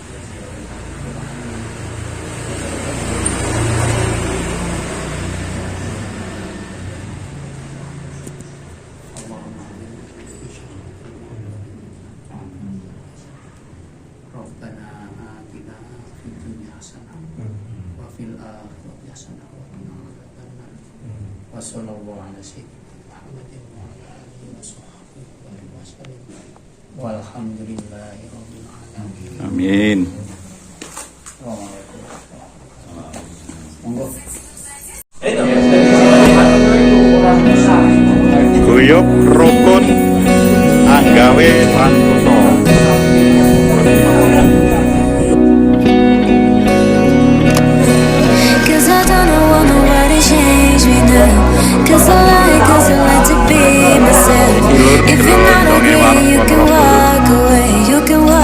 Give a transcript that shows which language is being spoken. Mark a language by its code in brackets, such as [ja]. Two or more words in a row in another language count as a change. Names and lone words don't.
[ar] ربنا آتنا في الدنيا حسنة وفي الآخرة حسنة وقنا عذاب النار. وصلى الله على سيدنا محمد وعلى آله وصحبه وسلم. والحمد لله رب العالمين. Amin. [jv] Monggo. Guyub rukun anggawe lantoso. [en] Cause I don't want nobody change me now. Cause I like to be myself. If you're not okay, you can walk away. You can